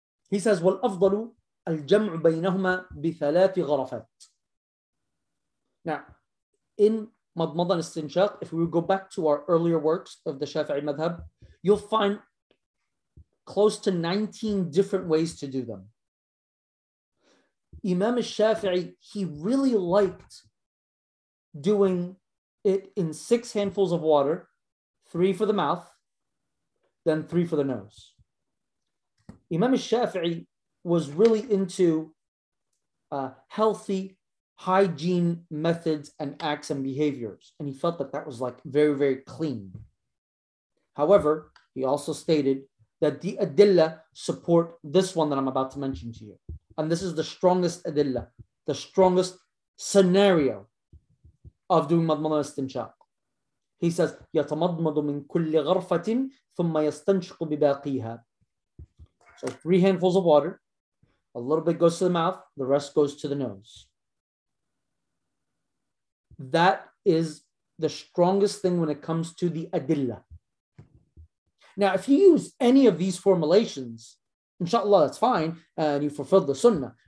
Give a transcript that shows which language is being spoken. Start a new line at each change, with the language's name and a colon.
English: He says,
Arabic: وَالْأَفْضَلُ الْجَمْعُ بَيْنَهُمَا بِثَلَاثِ غَرَفَاتٍ.
English: Now, in madmada and istinshaq, if we go back to our earlier works of the Shafi'i madhab, you'll find close to 19 different ways to do them. Imam al-Shafi'i, he really liked doing it in 6 handfuls of water, 3 for the mouth, then 3 for the nose. Imam al-Shafi'i was really into healthy hygiene methods and acts and behaviors. And he felt that that was like very, very clean. However, he also stated that the adilla support this one that I'm about to mention to you. And this is the strongest adilla, the strongest scenario of doing madmada istinshaq. He says,
Arabic: يَتَمَضْمَضُ مِن كُلِّ غَرْفَةٍ ثُمَّ يَسْتَنْشِقُ بِبَاقِيهَا.
English: So 3 handfuls of water, a little bit goes to the mouth, the rest goes to the nose. That is the strongest thing when it comes to the adilla. Now, if you use any of these formulations, inshallah, that's fine, and you fulfilled the sunnah.